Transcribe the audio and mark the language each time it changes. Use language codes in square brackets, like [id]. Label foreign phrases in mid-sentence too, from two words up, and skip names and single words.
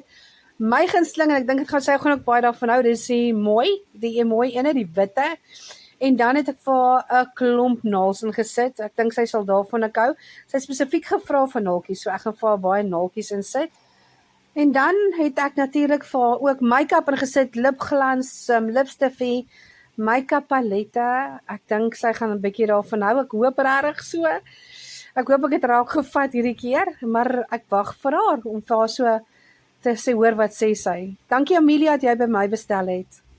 [af] My gunsteling, en ek dink sy gaan ook baie daarvan hou, dis die mooi ene, die witte. En dan het ek vir haar 'n klomp naels ingesit. Ek dink sy sal daarvan ook hou. Sy het spesifiek gevra vir naaltjies, so ek gaan vir haar baie naaltjies insit. En dan het ek natuurlik vir haar ook make-up ingesit, lipglans, lipstifie, [en] make-up palette. [af] Ek dink sy gaan 'n bietjie daarvan hou. Ek hoop regtig so. Ek hoop ek het raak gevat hierdie keer, maar ek wag vir haar om vir haar so te sê hoor wat sê sy. Dankie Amelia dat jy by my bestel het.